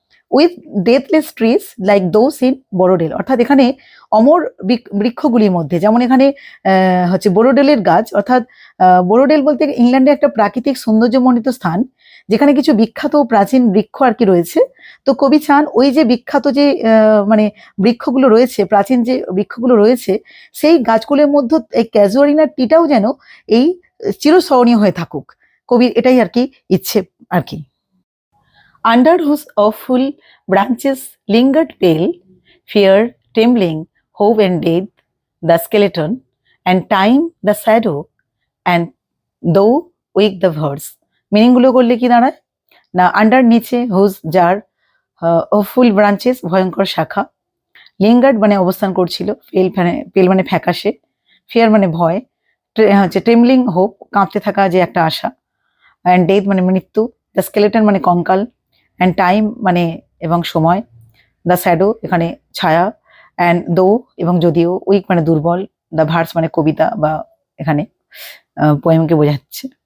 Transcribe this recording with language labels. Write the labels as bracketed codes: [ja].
[en] with deathless trees like those in Borrowdale [bn] অর্থাৎ এখানে অমর বৃক্ষগুলির মধ্যে, যেমন এখানে হচ্ছে বোরোডেলের গাছ, অর্থাৎ বোরোডেল বলতে ইংল্যান্ডে একটা প্রাকৃতিক সৌন্দর্যমণ্ডিত স্থান যেখানে কিছু বিখ্যাত প্রাচীন বৃক্ষ আর কি রয়েছে। তো কবি চান ওই যে বিখ্যাত যে মানে বৃক্ষগুলো রয়েছে, প্রাচীন যে বৃক্ষগুলো রয়েছে, সেই গাছগুলোর মধ্যে এই ক্যাজুয়ারিনার টিটাও যেন এই চিরস্মরণীয় হয়ে থাকুক। কবির এটাই আর কি ইচ্ছে আর কি। [en] Under whose awful branches lingered pale, fear, trembling, hope and death, the skeleton, and time the shadow, and though weak the verse. [bn] Meaning গুলো করলে কি দাঁড়ায় না, আন্ডার নিচে, হুজ যার, ফুল ব্রাঞ্চেস ভয়ঙ্কর শাখা, লিঙ্গার্ড মানে অবস্থান করছিল, পেল মানে ফ্যাকাশে, ফিয়ার মানে ভয়, হচ্ছে ট্রেমলিং হোপ কাঁপতে থাকা যে একটা আশা, অ্যান্ড ডেথ মানে মৃত্যু, দ্য স্কেলেটন মানে কঙ্কাল, অ্যান্ড টাইম মানে এবং সময়, দ্য শ্যাডো এখানে ছায়া, অ্যান্ড দো এবং যদিও, উইক মানে দুর্বল, দ্য ভার্স মানে কবিতা বা এখানে পোয়েমকে বোঝাচ্ছে।